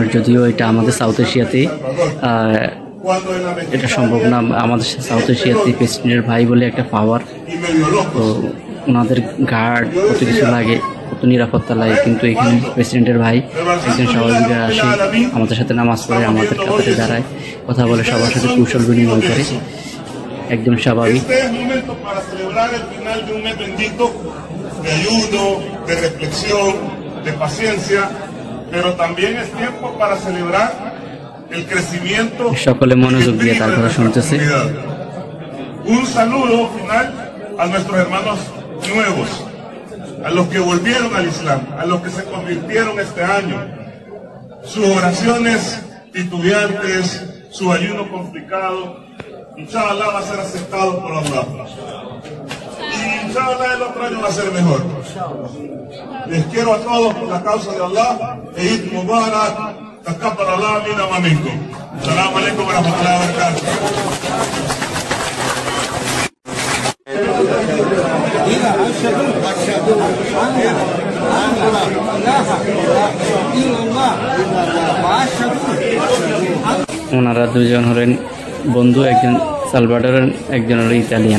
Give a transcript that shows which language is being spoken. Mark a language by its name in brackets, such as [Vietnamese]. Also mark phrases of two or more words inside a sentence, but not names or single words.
[Bangla] যদিও এটা আমাদের সাউথ এশিয়াতে এটা সম্ভব না, আমাদের সাউথ এশিয়াতে প্রেসিডেন্টের ভাই বলে একটা পাওয়ার, তো ওনাদের গার্ড কত কিছু লাগে, কত নিরাপত্তা লাগে, কিন্তু এখানে প্রেসিডেন্টের ভাই একজন স্বাভাবিক আসে, আমাদের সাথে নামাজ পড়ে, আমাদের কাছে দাঁড়ায়, কথা বলে, সবার সাথে কুশল বিনিময় করে, একদম স্বাভাবিক। সকলে মনোযোগ দিয়ে তার কথা শুনতেছে। [Spanish] Un saludo final a nuestros hermanos nuevos, a los que volvieron al Islam, a los que se convirtieron este año. Sus oraciones titubeantes, su ayuno complicado, inshallah va a ser aceptado por Allah. Y inshallah el otro año va a ser mejor. Les quiero a todos por la causa de Allah. [Arabic] عيد مبارك. تقبل الله منا ومنكم. السلام عليكم ورحمة الله وبركاته. [Bangla] ওনারা দুজন হলেন বন্ধু, একজন সালভাডোরের, একজন হলো ইতালিয়ান।